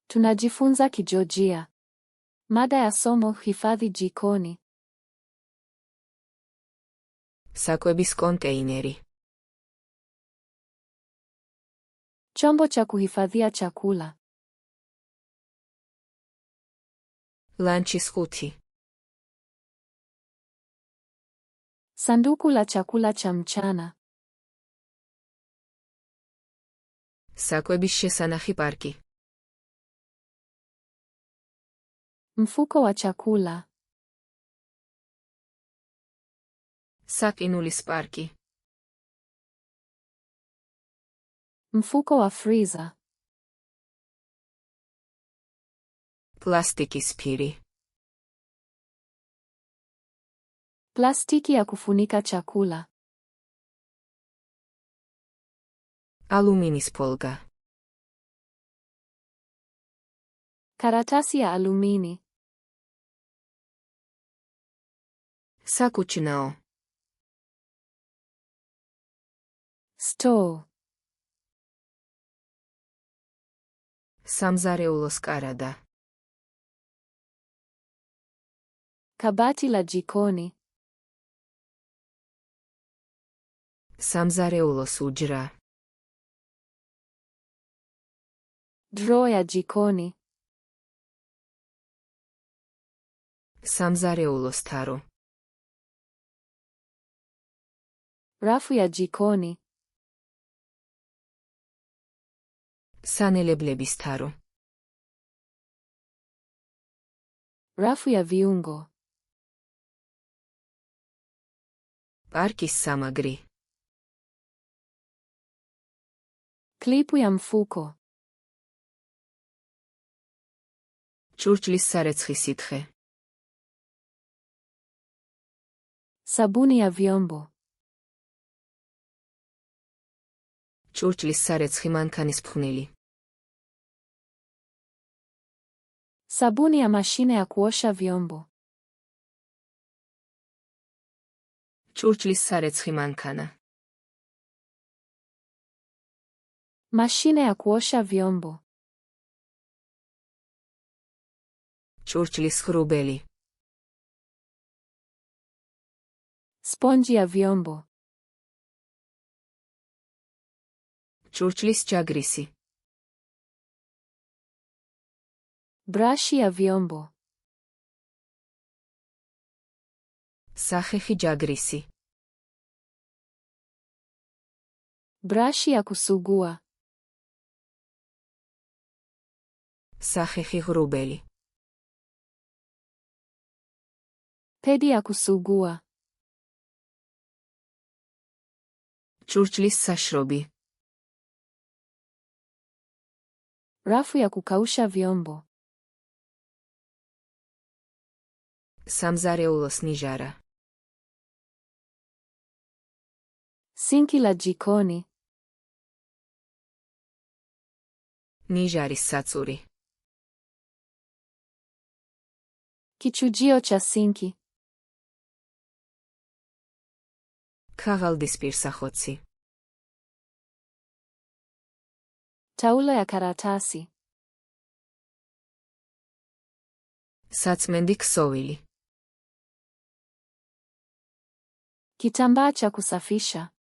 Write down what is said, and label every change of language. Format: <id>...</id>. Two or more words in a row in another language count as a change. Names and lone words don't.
<sw>Tunajifunza Kijojia. Mada ya somo: hifadhi jikoni.</sw> <ka>საკვების კონტეინერი.</ka> <sw>Chombo cha kuhifadhia chakula.</sw> <ka>ლანჩის ხუთი.</ka> <sw>Sanduku la chakula cha mchana.</sw> <ka>საკვების შესანახი პარკი.</ka> <sw>Mfuko wa chakula.</sw> <ka>საკინულის პარკი.</ka> <sw>Mfuko wa freezer.</sw> <ka>პლასტიკის ფირი.</ka> <sw>Plastiki ya kufunika chakula.</sw> <ka>ალუმინის ფოლგა.</ka> <sw>Karatasi ya alumini.</sw> <ka>საკუჩნაო.</ka> <sw>Store.</sw> <ka>სამზარეულოს კარადა.</ka> <sw>Kabati la jikoni.</sw> <ka>სამზარეულოს უჯრა.</ka> <sw>Draw ya jikoni.</sw> <ka>სამზარეულოს თარო.</ka> <sw>Rafu ya jikoni.</sw> <ka>სანელებლების თარო.</ka> <sw>Rafu ya viungo.</sw> <ka>პარკის სამაგრი.</ka> <sw>Klipu ya mfuko.</sw> <ka>ჭურჭლის სარეცხი სითხე.</ka> <sw>Sabuni ya vyombo.</sw> <ka>ჭურჭლის სარეცხი მანქანის ფხვნილი.</ka> <sw>Sabuni ya mashine ya kuosha vyombo.</sw> <ka>ჭურჭლის სარეცხი მანქანა.</ka> <sw>Mashine ya kuosha vyombo.</sw> <ka>ჭურჭლის ღრუბელი.</ka> <sw>Sponji ya vyombo.</sw> <ka>ჭურჭლის ჯაგრისი.</ka> <sw>Brashi ya vyombo.</sw> <ka>სახეხი ჯაგრისი.</ka> <sw>Brashi ya kusugua.</sw> <ka>სახეხი ღრუბელი.</ka> <sw>Pedi ya kusugua.</sw> <ka>ჭურჭლის საშრობი.</ka> <sw>Rafu ya kukausha vyombo.</sw> <ka>სამზარეულოს ნიჟარა.</ka> <sw>Sinki la jikoni.</sw> <ka>ნიჟარის საწური.</ka> <sw>Kichujio cha sinki.</sw> <ka>ქაღალდის პირსახოცი.</ka> <sw>Taulo ya karatasi.</sw> <ka>საწმენდი ქსოვილი.</ka> <sw>Kitambaa cha kusafisha.</sw>